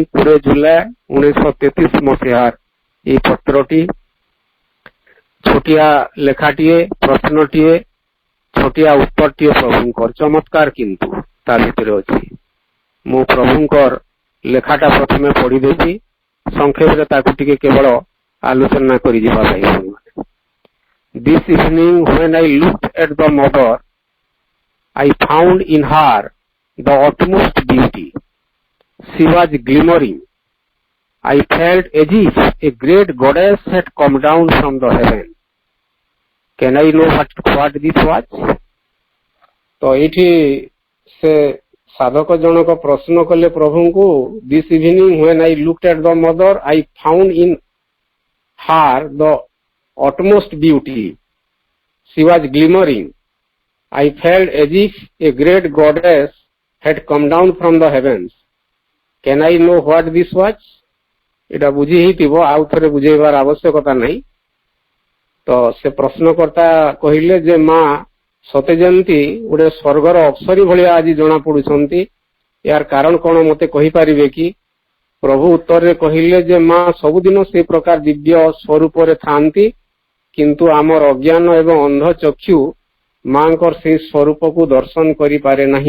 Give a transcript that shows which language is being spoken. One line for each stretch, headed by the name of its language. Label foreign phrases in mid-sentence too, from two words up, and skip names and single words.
Odia: 20 ଜୁଲାଇ 1933 ମସିହାର এই ପତ୍ରଟି, ଛୋଟିଆ ଲେଖାଟିଏ, ପ୍ରଶ୍ନଟିଏ, ଛୋଟିଆ ଉତ୍ତରଟିଏ ପ୍ରଭୁଙ୍କର, ଚମତ୍କାର କିନ୍ତୁ ତା ଭିତରେ ଅଛି। ମୁଁ ପ୍ରଭୁଙ୍କର ଲେଖାଟା ପ୍ରଥମେ ପଢିଦେବି, ସଂକ୍ଷେପରେ ତାକୁ ଟିକେ କେବଳ ଆଲୋଚନା କରିଯିବା ଭାଇ ଭଉଣୀମାନେ।
English: This evening when I looked at the mother, I found in her the utmost beauty. She was glimmering. I felt as if a great goddess had come down from the heaven. Can I know what this was?
Odia: तो ଏଠି ସେ ସାଧକ ଜଣକ ପ୍ରଶ୍ନ କଲେ ପ୍ରଭୁଙ୍କୁ,
English: This evening when I looked at the mother, I found in her the utmost beauty. She was glimmering. I felt as if a great goddess had come down from the heavens. Can I know what this was?
Odia: ଏଟା ବୁଝି ହେଇଥିବ, ଆଉ ଥରେ ବୁଝେଇବାର ଆବଶ୍ୟକତା ନାହିଁ। ତ ସେ ପ୍ରଶ୍ନକର୍ତ୍ତା କହିଲେ ଯେ ମା ସତେ ଯେମିତି ଗୋଟେ ସ୍ୱର୍ଗର ଅପ୍ସରୀ ଭଳିଆ ଆଜି ଜଣା ପଡୁଛନ୍ତି, ଏହାର କାରଣ କଣ ମତେ କହିପାରିବେ କି? ପ୍ରଭୁ ଉତ୍ତରରେ କହିଲେ ଯେ ମା ସବୁଦିନ ସେ ପ୍ରକାର ଦିବ୍ୟ ସ୍ୱରୂପରେ ଥାନ୍ତି, କିନ୍ତୁ ଆମର ଅଜ୍ଞାନ ଏବଂ ଅନ୍ଧ ଚକ୍ଷୁ ମାଙ୍କର ସେହି ସ୍ୱରୂପକୁ ଦର୍ଶନ କରିପାରେ ନାହିଁ।